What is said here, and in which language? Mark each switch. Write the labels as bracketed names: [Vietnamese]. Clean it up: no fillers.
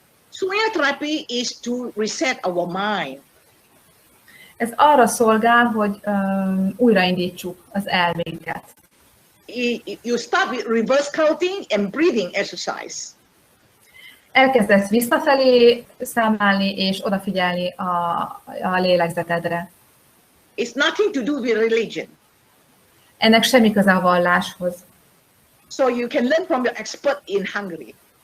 [English] Sunya therapy is to reset our mind. [Hungarian] Ez arra szolgál, hogy újraindítsuk az elménket. [English] You start with reverse counting and breathing exercise. [Hungarian] Elkezdesz visszafelé számolni és odafigyelni a lélegzetedre. [English] It's nothing to do with religion. [Hungarian] Ennek semmi köze a valláshoz. [English] So you can learn from your expert in Hungary.